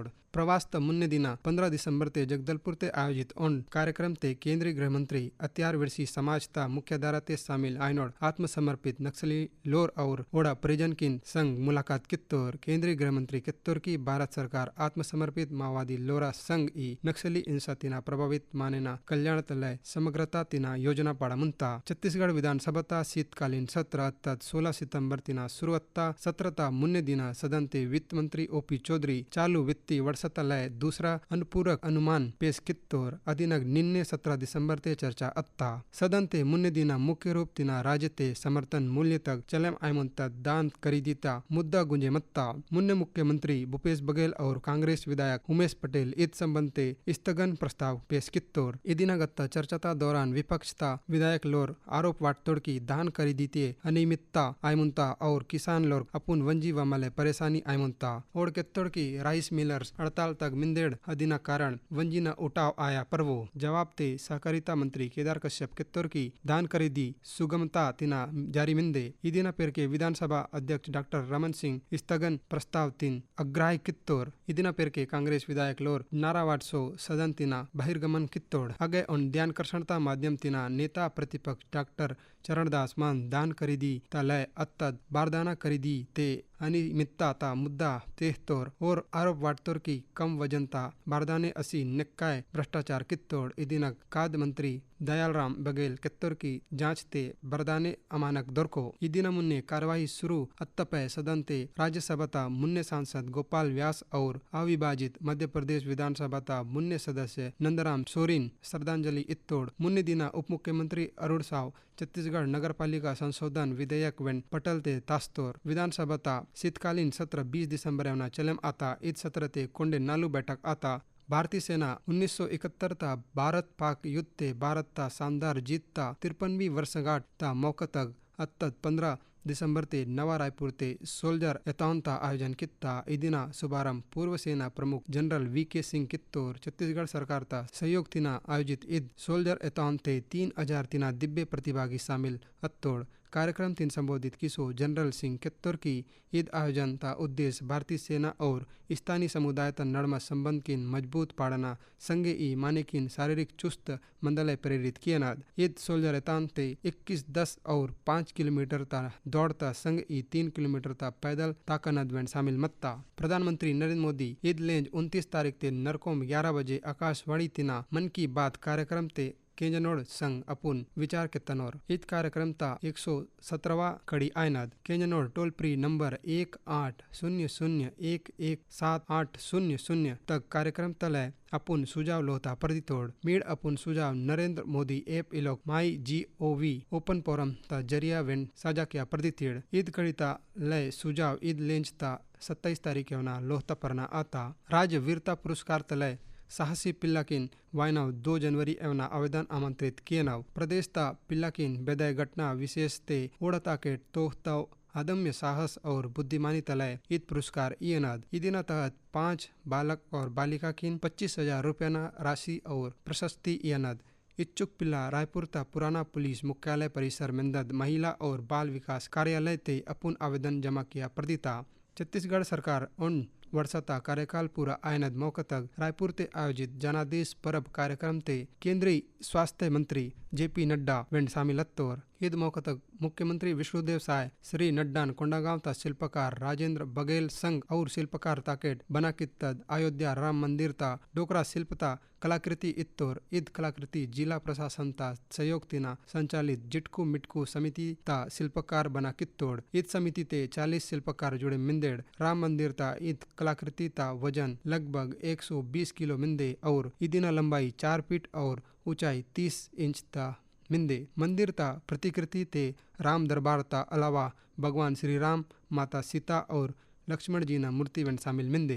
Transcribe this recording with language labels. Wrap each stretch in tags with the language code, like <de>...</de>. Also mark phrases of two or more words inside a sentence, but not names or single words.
<gon>प्रवास त मुन्ने दिना 15 दिसंबर ते जगदलपुर ते आयोजित ओन कार्यक्रम ते केंद्रीय गृह मंत्री अत्यार विरसी समाज ता मुख्यधारा ते शामिल आयनोड़ आत्मसमर्पित नक्सली लोर और ओड़ा परिजन किन संग मुलाकात कित्तोर। केंद्रीय गृह मंत्री कित्तोर की भारत सरकार आत्मसमर्पित माओवादी लोरा संग ई नक्सली हिंसा तिना प्रभावित मानेना कल्याण तलय समग्रता तिना योजना पाड़ा मुनता। छत्तीसगढ़ विधानसभा ता शीतकालीन सत्र अर्थात 16 सितंबर तिना शुरुआत सत्र ता मुन्ने दिना सदन ते वित्त मंत्री ओपी चौधरी चालू वित्तीय वर्षतलय दूसरा अनुपूरक अनुमान पेश कित्तोर। अधिनग निन्ने 17 दिसंबर ते चर्चा अत्ता। सदन ते मुन्ने दिना मुख्य रूप तिना राज्य ते समर्थन मूल्य तक चलम आयमंत दान करीदीता मुद्दा गुंजे मत्ता। मुन्ने मुख्यमंत्री भूपेश बघेल और कांग्रेस विधायक उमेश पटेल ईद संबंध ते स्थगन प्रस्ताव पेश कित्तोर। इदिनगत्ता चर्चाता दौरान विपक्ष ता विधायक लोर आरोप वाटतोड़ की धान खरीदीते अनियमितता आयमुनता और किसान लोग अपुन वंजी व मले परेशानी आयमुनता और केत्तोड़ की राइस मिलर्स हड़ताल तक मिंदेड़ अदिना कारण वंजी न उठाव आया परवो। जवाब ते सहकारिता मंत्री केदार कश्यप कित्तोड़ की धान खरीदी सुगमता तिना जारी मिंदे। इदिना पेर के विधानसभा अध्यक्ष डॉक्टर रमन सिंह स्थगन प्रस्ताव तीन अग्राही कित्तोर। इदिना पेर के कांग्रेस विधायक लोर नारावाट सो सदन तिना बहिर्गमन कित्तोड़। आगे उन ध्यान कर्षणता माध्यम तिना नेता प्रतिपक्ष डॉक्टर चरणदास मान दान खरीदी तलय अत्तद बारदाना खरीदी ते अनियमितता ता मुद्दा तेहतोर और आरोप वाटतोर की कम वजनता बारदाने असी निक्काय भ्रष्टाचार कित्तोड़। इदिनक खाद मंत्री दयालराम बघेल कित्तोर की जांच ते बरदाने अमानक दोरको। इदिना मुन्ने कार्यवाही शुरू अत्तपय सदन ते राज्यसभा ता मुन्ने सांसद गोपाल व्यास और अविभाजित मध्य प्रदेश विधानसभा ता मुन्ने सदस्य नंदराम सोरेन श्रद्धांजलि इत्तोड़। मुन्ने दिना उप मुख्यमंत्री अरुण साव छत्तीसगढ़ नगर पालिका संशोधन विधेयक वेंड पटल ते तास्तोर। विधानसभा ता शीतकालीन सत्र 20 दिसंबर एवना चलम आता। ईद सत्र ते कोंडे नालू बैठक आता। भारतीय सेना 1971 ता भारत पाक युद्ध ते भारत ता शानदार जीत ता 53वीं वर्षगांठ ता मौका तक अत्तद 15 दिसंबर ते नवा रायपुर ते सोल्जर एथॉन ता आयोजन कित्ता। इदिना शुभारंभ पूर्व सेना प्रमुख जनरल वीके सिंह कित्तोर। छत्तीसगढ़ सरकार ता सहयोग तिना आयोजित ईद सोल्जर एथॉन ते 3,000 तिना दिव्य प्रतिभागी शामिल अत्तोड़। कार्यक्रम तीन संबोधित किसो जनरल सिंह कित्तोर की ईद आयोजन ता उद्देश्य भारतीय सेना और स्थानीय समुदाय ता नड़मा संबंध किन मजबूत पाड़ना संगे ई माने किन शारीरिक चुस्त मंदलय प्रेरित कियनाद। ईद सोल्जर एथॉन ते 21, 10 और 5 किलोमीटर ता दौड़ता संग ई 3 किलोमीटर ता पैदल ताकनद वेंड शामिल मत्ता। प्रधानमंत्री नरेंद्र मोदी ईद लेंज 29 तारीख ते नरकोम 11 बजे आकाशवाणी तिना मन की बात कार्यक्रम ते केंजनोड़ संग अपुन विचार के तनोर। ईद कार्यक्रम ता 117वां कड़ी आयनाद। केंजनोड़</gon> <en>toll free number</en> <gon>1800117800 तक कार्यक्रम तलय अपुन सुझाव लोता प्रदितोड़। मीड अपुन सुझाव नरेंद्र मोदी ऐप इलोक माई GOV ओपन फोरम ता जरिया वेंड साझा किया प्रदितीड़। ईद कड़ी ता लय सुझाव ईद लेंज ता 27 तारीख एवना लोहता परना आता। राज्य वीरता पुरस्कार तलय साहसी पिल्लाकिन वायनाव 2 जनवरी एवना आवेदन आमंत्रित किए नाव। प्रदेश ता पिल्लाकिन बेदय घटना विशेष ते ओड़ता के तोहताव अदम्य साहस और बुद्धिमानी तलय ईद पुरस्कार इयनाद ईदिना तहत 5 बालक और बालिका किन 25,000 रुपया राशि और प्रशस्ति इयनाद इच्छुक पिल्ला रायपुर ता पुराना पुलिस मुख्यालय परिसर मेंदद महिला और बाल विकास कार्यालय ते अपन आवेदन जमा किया प्रदीता। छत्तीसगढ़ सरकार उन वर्षता कार्यकाल पूरा आयनद मौका तक रायपुर ते आयोजित जनादेश परब कार्यक्रम ते केंद्रीय स्वास्थ्य मंत्री JP नड्डा वेंड शामिल अत्तोर ईद मौका तक मुख्यमंत्री विष्णुदेव साय श्री नड्डान कोंडागांव ता शिल्पकार राजेंद्र बघेल संघ और शिल्पकार ताकेट बना कित्तद अयोध्या राम मंदिर ता डोकरा शिल्पता कलाकृति इत्तोर ईद कलाकृति जिला प्रशासन ता सहयोग तिना संचालित जिटकू मिटकू समिति ता शिल्पकार बना कित्तोड़ ईद समिति ते 40 शिल्पकार जुड़े मिंदेड़ राम मंदिर ता ईद कलाकृति ता वजन लगभग 120 किलो मिंदे और ईदिना लंबाई 4 फीट और ऊंचाई 30 इंच ता मिंदे मंदिर ता प्रतिकृति ते राम दरबार ता अलावा भगवान श्री राम माता सीता और लक्ष्मण जी ना मूर्ति वन शामिल मिंदे।</gon>